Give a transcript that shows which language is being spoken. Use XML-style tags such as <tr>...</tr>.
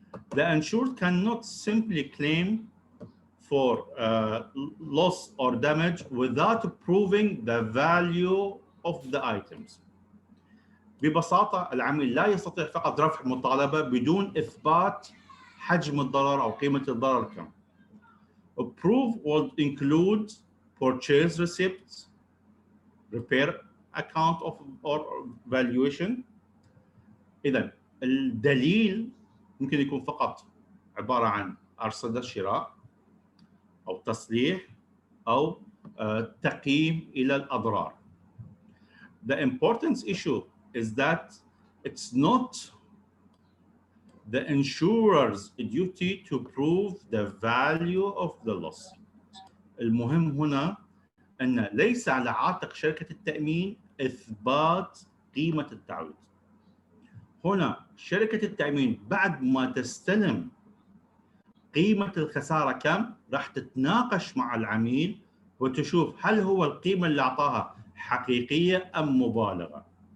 <en>The insured cannot simply claim for loss or damage without proving the value of the items.</en> <ar>ببساطة العميل لا يستطيع فقط رفع مطالبة بدون إثبات حجم الضرر أو قيمة الضرر كم.</ar> <en>A proof would include purchase receipts, repair account or valuation.</en> <ar>إذا الدليل ممكن يكون فقط عبارة عن أرصدة شراء أو تصليح أو تقييم إلى الأضرار.</ar> <en>The important issue is that it's not the insurer's duty to prove the value of the loss.</en> <ar>المهم هنا أن ليس على عاتق شركة التأمين إثبات قيمة التعويض. هنا شركة التأمين بعد ما تستلم قيمة الخسارة كم راح تتناقش مع العميل وتشوف هل هو القيمة اللي أعطاها حقيقية أم مبالغة.</ar>